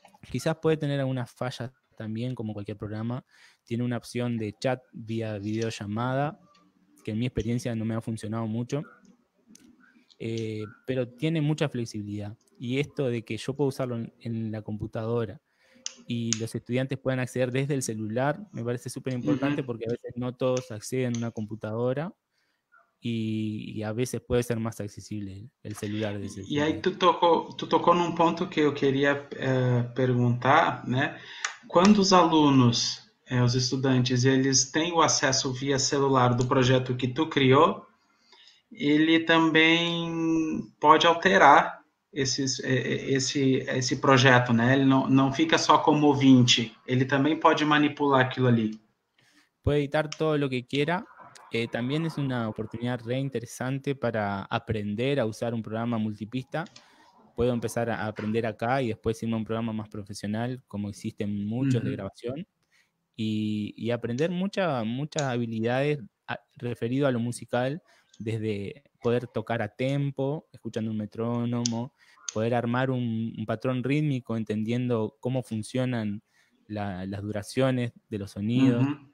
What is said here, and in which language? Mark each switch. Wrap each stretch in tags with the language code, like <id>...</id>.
<es>Quizás puede tener algunas fallas también, como cualquier programa. Tiene una opción de chat vía videollamada, que en mi experiencia no me ha funcionado mucho, pero tiene mucha flexibilidad. Y esto de que yo puedo usarlo en la computadora y los estudiantes puedan acceder desde el celular, me parece súper importante, porque a veces no todos acceden a una computadora</es> <pt>e a vezes puede ser mais acessível o celular desse. E aí tu tocou num ponto que eu queria perguntar, né? Quando os alunos, os estudantes, eles têm o acesso via celular do projeto que tu criou, ele também pode alterar esse projeto, né? Ele não fica só como ouvinte, ele também pode manipular aquilo ali.</pt> <es>Puede editar todo lo que quiera. También es una oportunidad re interesante para aprender a usar un programa multipista. Puedo empezar a aprender acá y después irme a un programa más profesional, como existen muchos de grabación, y aprender muchas habilidades referido a lo musical, desde poder tocar a tempo, escuchando un metrónomo, poder armar un patrón rítmico, entendiendo cómo funcionan las duraciones de los sonidos.</es>